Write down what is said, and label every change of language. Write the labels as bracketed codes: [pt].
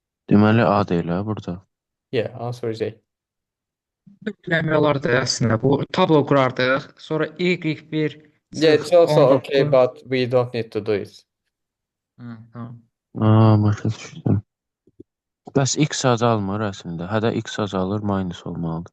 [az] Deməli A deyil ha burada. [en] Yeah, answer is A. [az] Biləmək olardı əslində. Bu tablo qurardıq. Sonra y1 [en] Yeah, it's also okay, but we don't need to do it. [az] Tamam. Başa düşdüm. Bəs x azalmır əslində. Hədə x azalır, minus olmalıdır.